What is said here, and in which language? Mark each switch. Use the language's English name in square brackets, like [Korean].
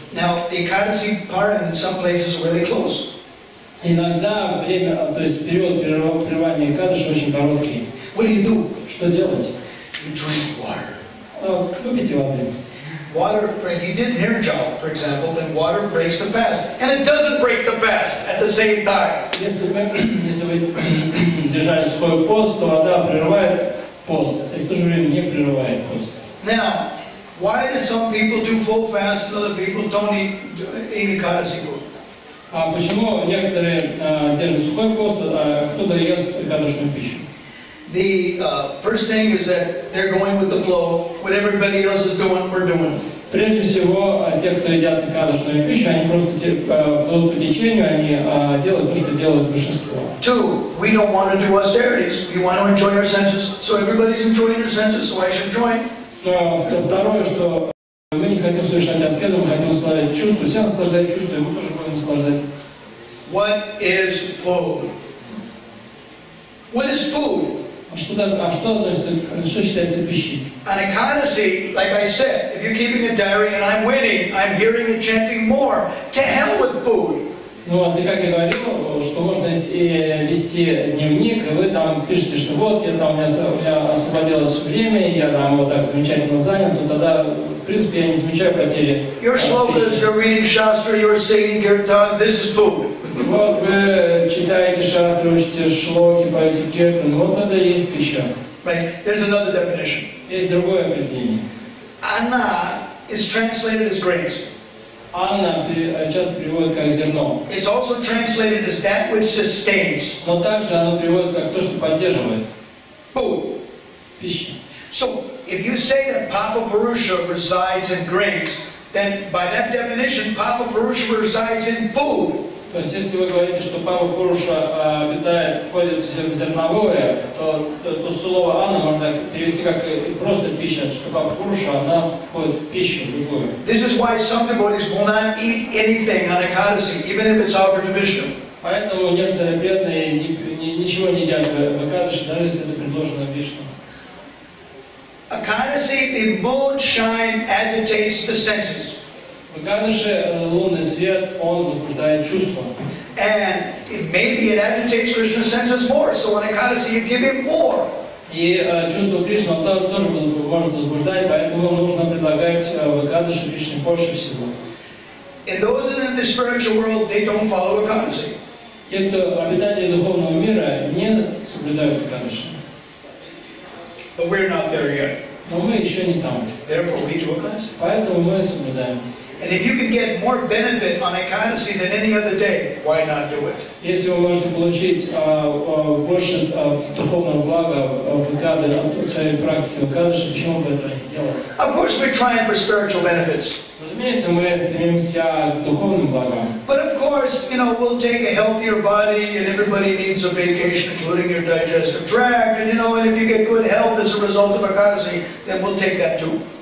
[English] Now, the Ekadasi Paran in some places are really close. [Russian] Иногда время, то есть период прерывания Кадаши очень короткий. [English] What do? [Russian] Что делать? [English] You drink water. [Russian] Выпейте воды. [English] Water, if you did nirjal, for example, then water breaks the fast. And it doesn't break the fast at the same time. [Russian] Если вы держали свой пост, то вода прерывает пост, и в то же время не прерывает пост. [English] Now, why do some people do full fast and other people don't eat Ekadasi food? [Russian] А почему некоторые держат сухой пост, а кто-то ест кадушную пищу? [English] The first thing is that they're going with the flow. What everybody else is doing, we're doing. [Russian] Прежде всего, те, кто едят кадушную пищу, они просто плывут по течению, они делают то, что делают большинство. [English] Two, we don't want to do austerities. We want to enjoy our senses. So everybody's enjoying their senses, so I should join. [Russian] Второе, что мы не хотим совершать аскезу, мы хотим наслаждать чувства. Все наслаждают чувства, и мы тоже будем наслаждать. [English] What is food? What is food? [Russian] Что считается пищей? [English] On Ekadasi, like I said, if you're keeping a diary and I'm winning, I'm hearing and chanting more. To hell with food. [Russian] Ну вот, и как я говорил, что можно вести дневник, и вы там пишете, что вот, у меня освободилось время, я там вот так замечательно занят, то тогда, в принципе, я не замечаю потери. [English] Your shlokas, you're reading Shastra, you're singing kirtan, this is food. [Russian] Вот вы читаете шастры, учите шлоки, поете киртан, вот это и есть пища. [English] Right? There's another definition. [Russian] Есть другое определение. [English] Anna is translated as grains. [Russian] Анна часто переводит как зерно. [English] It's also translated as that which sustains. [Russian] Но также оно переводится как то, что поддерживает. [English] Food. [Russian] Пища. [English] So, if you say that Papa Purusha resides in grains, then by that definition, Papa Purusha resides in food. [Russian] То есть, если вы говорите, что Папа Пуруша входит в зерновое, то слово Анна можно перевести как просто пища, что Папа Пуруша, она входит в пищу любую. [English] This is why some devotees will not eat anything on Ekadasi, even if it's offered to Vishnu. [Russian] Поэтому некоторые преданные ничего не едят в Экадаши, даже если это предложено Вишну. [English] Ekadasi, the moonshine agitates the senses. [Russian] В Экадаши лунный свет, он возбуждает чувства. [English] And maybe it agitates Krishna's senses more, so on Ekadasi you give him more. [Russian] И чувство Кришны он тоже может возбуждать, поэтому нужно предлагать в Экадаши Кришне больше всего. [English] And those in the spiritual world, they don't follow Ekadasi. [Russian] Те, кто обитатели духовного мира, не соблюдают Экадаши. [English] But we're not there yet. [Russian] Но мы еще не там. [English] Therefore we do Ekadasi. [Russian] Поэтому мы соблюдаем. [English] And if you can get more benefit on Ekadasi than any other day, why not do it? [Russian] Если вы можете получить больше духовного блага в своей практике в Экадаши, почему бы это не сделать? [English] Of course we're trying for spiritual benefits. [Russian] Разумеется, мы стремимся к духовным благам. [English] But of course, we'll take a healthier body, and everybody needs a vacation, including your digestive tract. And and if you get good health as a result of Ekadasi, then we'll take that too.